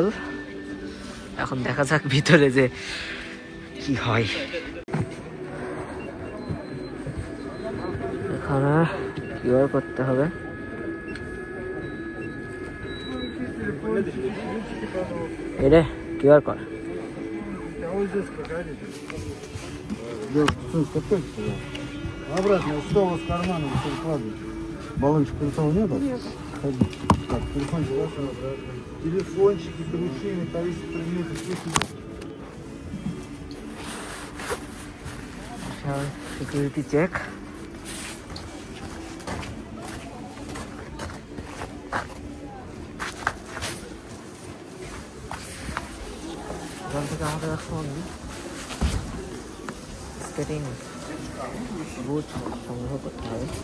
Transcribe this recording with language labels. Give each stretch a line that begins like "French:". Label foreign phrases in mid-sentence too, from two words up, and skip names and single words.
Bangla: এখন দেখা যাক ভিতরে যে কি হয়। এখানে কিউআর করতে হবে। এরে কিউআর কর।
Russian: Обратно, что у вас в кармане все вкладываете? Баллончик крутого нету? Так, телефончик ваш. Телефончики, ключи, металлические предметы, все сюда.
English: Security check.
Bangla: এখান থেকে আমাদের এখন স্কেটিং বুট সংগ্রহ করতে হবে।